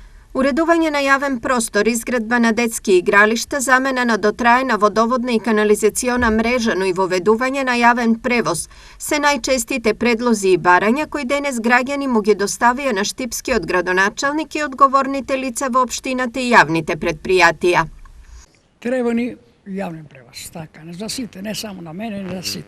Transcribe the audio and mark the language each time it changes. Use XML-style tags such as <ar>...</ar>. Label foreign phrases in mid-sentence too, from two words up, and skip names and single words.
<mk>Уредување на јавен простор, изградба на детски игралишта, замена на дотрајна vodovодна и канализациона мрежа, но и воведување на јавен превоз се најчестите предлози и барања кои денес граѓани му ги доставија на Штипски од градоначалник и одговорните лица во општината и јавните предпријатија. Треба ни јавен превоз, така, не за сите, не само на мене, не за сите.</mk>